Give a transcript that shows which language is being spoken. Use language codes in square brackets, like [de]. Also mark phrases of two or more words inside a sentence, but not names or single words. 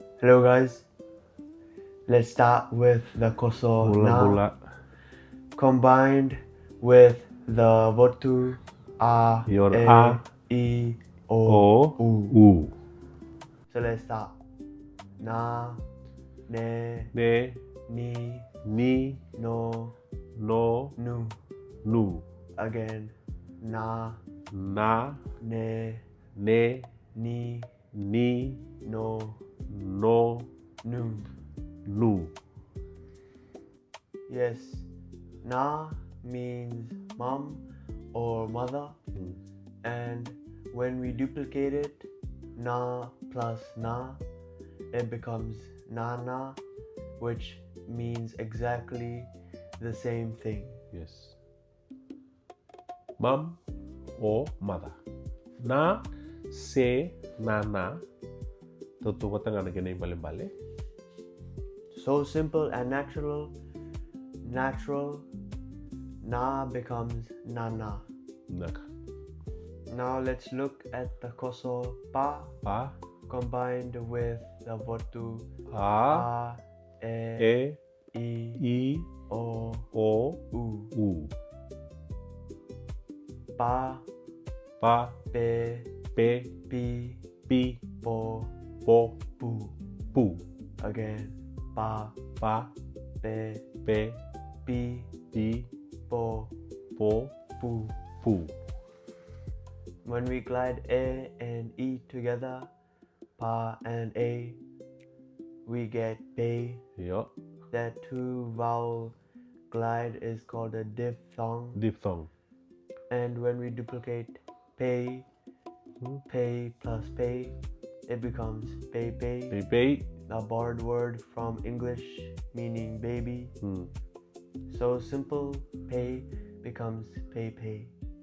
[en] Hello guys, let's start with the Koso na combined with the Votu a, Your e, a, I, o, u. u. So let's start. Na, ne, Ne, ni, ni, no, no, nu. nu. Again. Na, Na, ne, ne, ni, ni, no, no, nu. nu. Yes, na means mom or mother, and when we duplicate it, na plus na, it becomes nana, which means exactly the same thing. Yes. Mom or mother. Na, se, nana. Tutu ko tanga na ganay bale-bale. So simple and natural. Na becomes nana. Naka. Now let's look at the Koso pa Pa, combined with the Votu a, a, e, I, i, o, o, u. u. Pa, Pa, pe, pe, pi, pi, po, po, pu. pu. Again. Pa, Pa, pe, pe, pi, pi, po, po, pu. pu. When we glide a and I together, pa and a, we get pei. Yo, That two vowel glide is called a diphthong. diphthong. And when we duplicate pei, pei plus pei, it becomes Pei-Pei, Pei-Pei. a borrowed word from English meaning baby. So simple, pei becomes Pei-Pei.